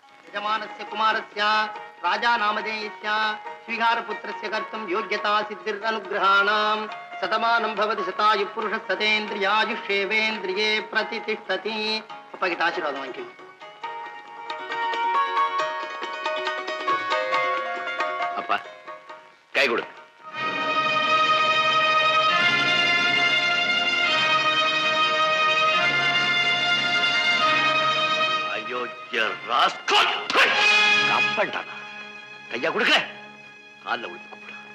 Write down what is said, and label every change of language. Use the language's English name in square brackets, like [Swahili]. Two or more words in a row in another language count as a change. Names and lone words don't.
[Sanskrit] यजमानस्य कुमारस्य राजा नामधेयस्य स्वीकारपुत्रस्य कर्तुं योग्यता सिद्धिरनुग्रहाणां शतमानं भवति शतायुः पुरुषः सतेन्द्रियायुष्येवेन्द्रिये प्रतिष्ठति. [Tamil] அப்பா கிட்ட ஆசீர்வாதம் வாங்கிக்கணும். அப்பா கை கொடு. கையா கொடுக்க கால விழுந்து கூப்பிட.